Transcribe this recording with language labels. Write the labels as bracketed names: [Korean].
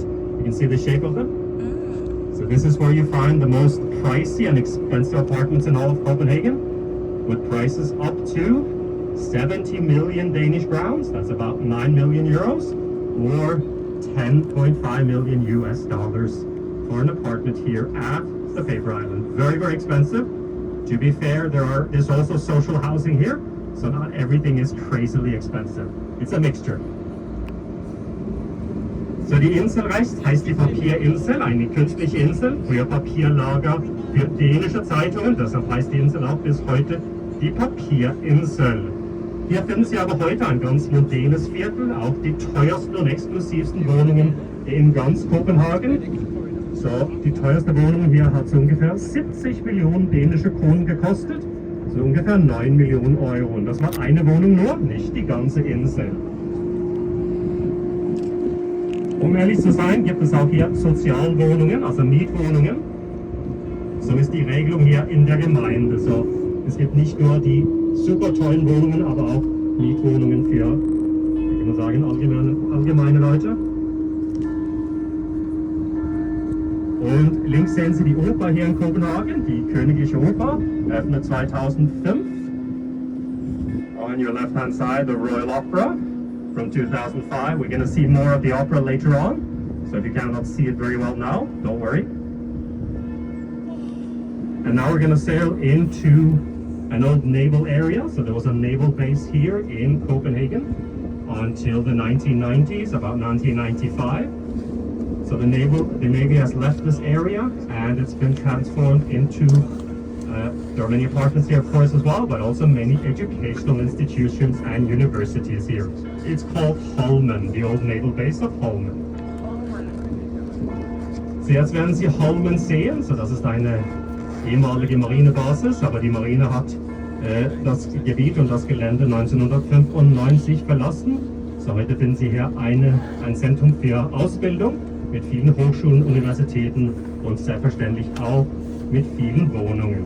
[English] You can see the shape of them. So this is where you find the most pricey and expensive apartments in all of Copenhagen, with prices up to 70 million Danish crowns, that's about 9 million euros, or 10.5 million US dollars for an apartment here at the Paper Island. Very, very expensive. To be fair, there's also social housing here, so not everything is crazily expensive. It's a mixture. [German] So die Insel rechts heißt die Papierinsel, eine künstliche Insel, früher Papierlager für dänische Zeitungen, deshalb heißt die Insel auch bis heute die Papierinsel. Hier finden Sie aber heute ein ganz modernes Viertel, auch die teuersten und exklusivsten Wohnungen in ganz Kopenhagen. So, die teuerste Wohnung hier hat so ungefähr 70 Millionen dänische Kronen gekostet, so ungefähr 9 Millionen Euro. Und das war eine Wohnung nur, nicht die ganze Insel. Um ehrlich zu sein, gibt es auch hier Sozialwohnungen, also Mietwohnungen. So ist die Regelung hier in der Gemeinde. So, es gibt nicht nur die super tollen Wohnungen, aber auch Mietwohnungen für, wie kann man sagen, allgemeine Leute. Und links sehen Sie die Oper hier in Kopenhagen, die Königliche Oper, eröffnet 2005. [English] On your left hand side, the Royal Opera from 2005. We're going to see more of the opera later on, so if you cannot see it very well now, don't worry. And now we're going to sail into an old naval area. So there was a naval base here in Copenhagen until the 1990s, about 1995. So the Navy has left this area and it's been transformed into, there are many apartments here of course as well, but also many educational institutions and universities here. It's called Holmen, the old naval base of Holmen. [German] So jetzt werden Sie Holmen sehen, so das ist eine ehemalige Marinebasis, aber die Marine hat das Gebiet und das Gelände 1995 verlassen. So heute finden Sie hier ein Zentrum für Ausbildung mit vielen Hochschulen, Universitäten und selbstverständlich auch mit vielen Wohnungen.